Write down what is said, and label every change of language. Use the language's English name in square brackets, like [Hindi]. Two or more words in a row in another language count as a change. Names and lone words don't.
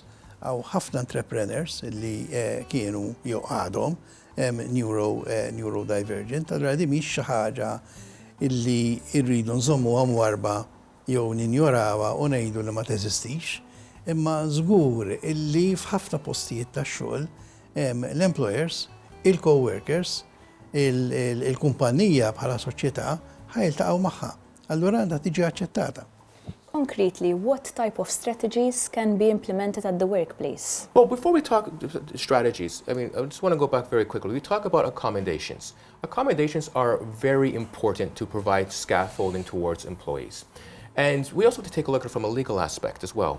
[Maltese] Għaw ħafna entrepreneurs illi kienu jew għadhom neurodivergent, allora di mhix xi ħaġa illi rridu nżommuha warba jew ninjorawha u ngħidu li ma teżistix, imma żgur illi f'ħafna postijiet tax-xogħol l-employers, il-coworkers, il-kumpanija bħala soċjetà ħajltaqgħu magħha. Allura għandha tiġi aċċettata. [English] Concretely, what type of strategies can be implemented at the workplace? Well, before we talk strategies, I just want to go back very quickly. We talk about accommodations. Accommodations are very important to provide scaffolding towards employees. And we also have to take a look at it from a legal aspect as well.